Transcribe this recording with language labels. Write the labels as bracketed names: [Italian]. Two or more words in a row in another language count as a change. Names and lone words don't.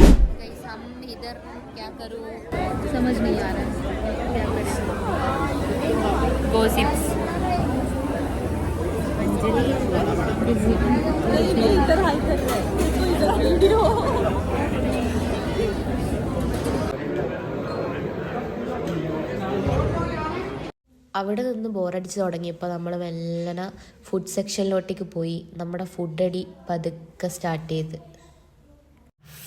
[Hindi] हम इधर क्या करूं समझ नहीं आ रहा क्या करें. गॉसिप्स. इधर हाई कर रहा है. वीडियो [Malayalam] അവിടെ നിന്ന് ബോറടിച്ച് തുടങ്ങിയപ്പോൾ നമ്മൾ മെല്ലനെ ഫുഡ് സെക്ഷനിലോട്ടേക്ക് പോയി. നമ്മുടെ ഫുഡ് അടി പതുക്കെ സ്റ്റാർട്ട് ചെയ്ത്.